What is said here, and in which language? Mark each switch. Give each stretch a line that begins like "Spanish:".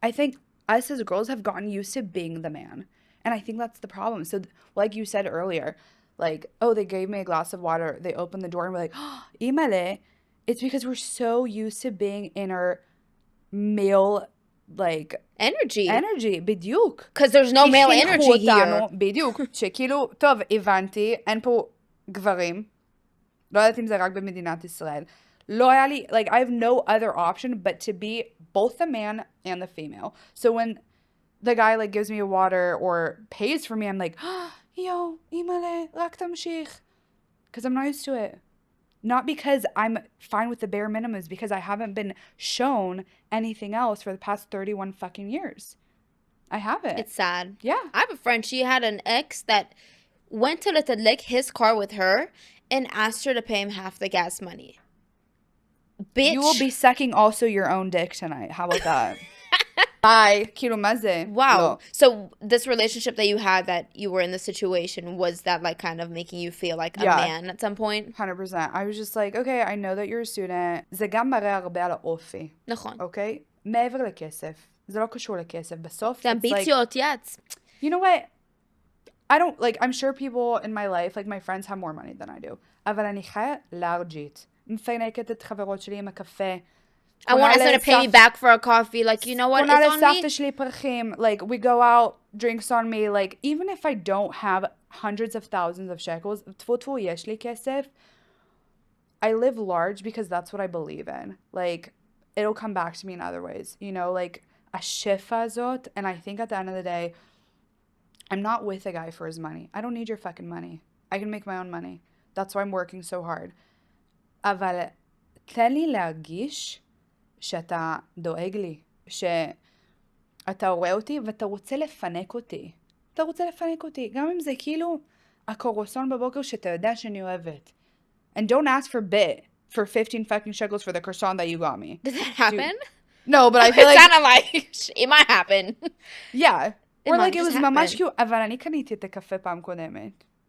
English: I think us as girls have gotten used to being the man. And I think that's the problem. So like you said earlier, like, oh, they gave me a glass of water. They opened the door and we're like, oh, imale. It's because we're so used to being in our male, like... energy.
Hebrew: בדיוק.
English: Because there's no male energy here.
Hebrew: בדיוק. שכאילו, טוב, הבנתי, אין פה גברים. לא יודעת אם זה רק במדינת ישראל. לא היה לי,
English: like, I have no other option but to be both the man and the female. So when the guy, like, gives me a water or pays for me, I'm like, oh, yo, imale,
Hebrew: רק תמשיך.
English: Because I'm not used to it. Not because I'm fine with the bare minimum, it's because I haven't been shown anything else for the past 31 fucking years. I haven't. It's sad. Yeah. I have a friend, she had an ex that went to לתדלק his car with her and asked her to pay him half the gas money. Bitch. You will be sucking also your own dick tonight. How about that?
Hebrew: ביי, כאילו, מה זה?
English: Wow.
Hebrew: לא.
English: So this relationship that you had, that you were in this situation, was that like kind of making you feel like a Yeah. man at some point? 100%. I was just like, okay, I know that you're a student.
Hebrew: זה גם מראה הרבה על האופי, נכון. אוקיי? מעבר לכסף. זה לא קשור לכסף. בסוף, זה
English: it's like,
Hebrew: אמביציות, yes.
English: you know what? I don't, like, I'm sure people in my life, like, my friends have more money than I do.
Hebrew: אבל אני חיה לארג'ית. מפנקת את חברות שלי עם הקפה.
English: I want someone to pay me back for a coffee. Like, you know what?
Hebrew: קונה
English: It's on
Hebrew: לסבתא
English: me.
Hebrew: שלי פרחים.
English: Like, we go out, drinks on me. Like, even if I don't have hundreds of thousands of shekels,
Hebrew: טפו טפו, יש לי כסף.
English: I live large because that's what I believe in. Like, it'll come back to me in other ways. You know, like,
Hebrew: השפע הזאת.
English: And I think at the end of the day, I'm not with a guy for his money. I don't need your fucking money. I can make my own money. That's why I'm working so hard.
Hebrew: אבל תן לי להרגיש שאתה דואג לי, שאתה רואה אותי ואתה רוצה לפנק אותי. אתה רוצה לפנק אותי, גם אם זה כאילו הקורסון בבוקר שאתה יודע שאני אוהבת.
English: And don't ask for bit for 15 fucking shekels for the croissant that you got me. Did that happen? No, but I feel like... It sounded like it might happen. Yeah. Or like it was ממש happen.
Hebrew: כאילו, אבל אני קניתי את הקפה פעם קודמת.